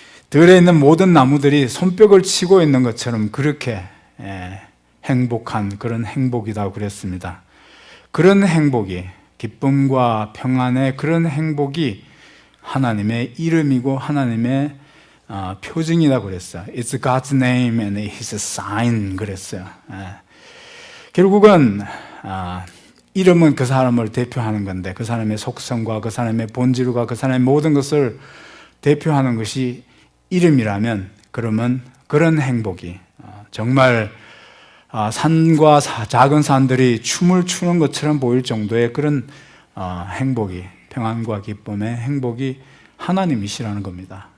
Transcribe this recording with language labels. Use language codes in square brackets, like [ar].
[ko] 들에 있는 모든 나무들이 손뼉을 치고 있는 것처럼 그렇게 행복한 그런 행복이라고 그랬습니다. 그런 행복이, 기쁨과 평안의 그런 행복이 하나님의 이름이고 하나님의 표징이라고 그랬어요. [en] It's God's name and His sign [ko] 그랬어요. 결국은 이름은 그 사람을 대표하는 건데 그 사람의 속성과 그 사람의 본질과 그 사람의 모든 것을 대표하는 것이 이름이라면 그러면 그런 행복이 정말 산과 작은 산들이 춤을 추는 것처럼 보일 정도의 그런 행복이, 평안과 기쁨의 행복이 하나님이시라는 겁니다.